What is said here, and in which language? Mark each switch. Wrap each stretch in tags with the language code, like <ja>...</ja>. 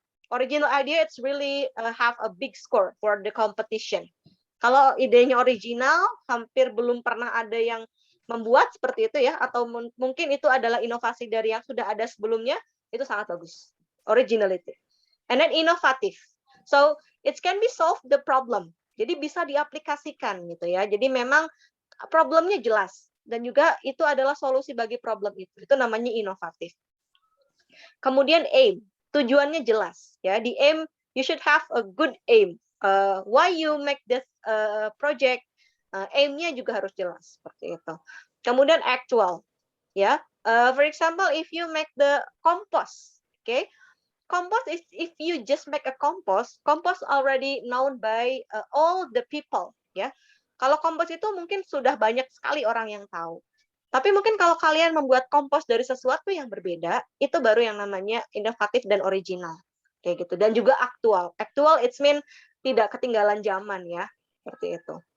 <en>Original idea, it's really have a big score for the competition.</en> <id>Kalau idenya original, hampir belum pernah ada yang membuat seperti itu ya, atau mungkin itu adalah inovasi dari yang sudah ada sebelumnya, itu sangat bagus.</id> <en>Originality. And then inovative. So it can be solve the problem.</en> <id>Jadi bisa diaplikasikan gitu ya. Jadi memang problemnya jelas dan juga itu adalah solusi bagi problem itu. Itu namanya inovatif. Kemudian aim, tujuannya jelas ya.</id> <en>Di aim you should have a good aim. Why you make this project?</en> <id>Aim-nya juga harus jelas seperti itu. Kemudian actual ya.</id> <en>For example, if you make the compost, okay? Compost is if you just make a compost already known by all the people, ya.</en> <id>Kalau compost itu mungkin sudah banyak sekali orang yang tahu. Tapi mungkin kalau kalian membuat compost dari sesuatu yang berbeda, itu baru yang namanya inovatif dan original, kayak gitu. Dan juga aktual. Aktual</id> <en>it mean</en> <id>tidak ketinggalan zaman ya, seperti itu.</id>